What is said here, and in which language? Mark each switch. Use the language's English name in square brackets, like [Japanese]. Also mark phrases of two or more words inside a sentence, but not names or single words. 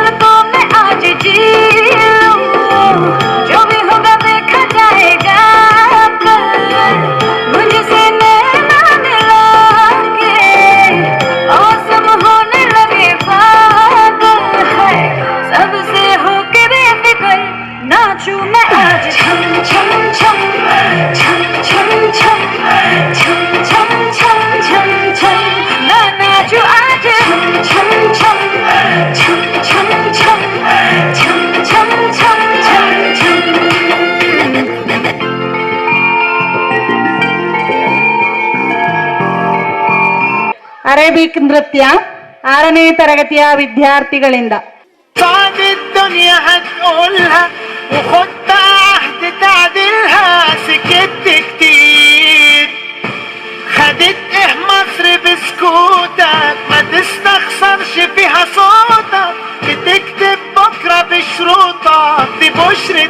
[Hindi] को मैं आज जी लूं जो भी होगा देखा जाएगा कल मुझसे नैना मिला के औसम होने लगे पागल है सबसे होके बेफिक्र नाचू मैं आज छम छम छम छम छम छम छम छम छम छम छम मैं नाचू आज छम छम छम छम छम छम छम छम छम छम छम [Kannada] ಅರೇಬಿಕ್ ನೃತ್ಯ 6ನೇ ತರಗತಿಯ ವಿದ್ಯಾರ್ಥಿಗಳಿಂದ. [Arabic] صعب الدنيا هتقولها وخد عهد تعديلها سكت كتير خدت ايه مصر بسكوتك ما تستخسرش فيها صوتك بتكتب بكرة بشروطك دي بشرة